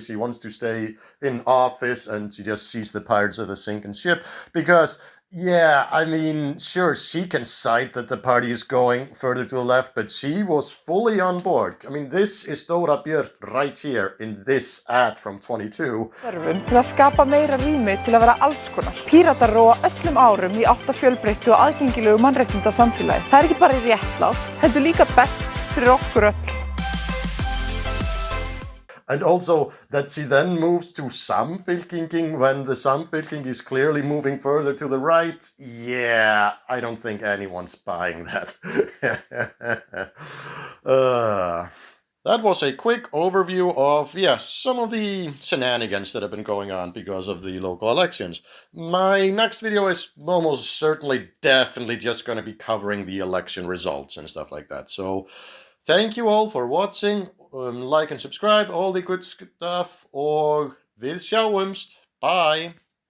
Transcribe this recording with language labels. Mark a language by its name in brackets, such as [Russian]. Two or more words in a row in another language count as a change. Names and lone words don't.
[English] She wants to stay in office and she just sees the Pirates as a sinking ship. Because, I mean, sure, she can cite that the party is going further to the left, but she was fully on board. I mean, this is Dóra Björt right here in this ad from 22. [Icelandic] Til að skapa meira rými til að vera alls konar. Píratar róa öllum árum í átt að fjölbreyttu og aðgengilegu mannréttindasamfélagi. Það ekki bara réttlátt, heldur líka best fyrir okkur öll. [English] And also that she then moves to Samfylkingin when the Samfylking is clearly moving further to the right. Yeah, I don't think anyone's buying that. That was a quick overview of, some of the shenanigans that have been going on because of the local elections. My next video is almost certainly definitely just going to be covering the election results and stuff like that. So Thank you all for watching, like and subscribe, all the good stuff, [Icelandic] og við sjáumst, bye!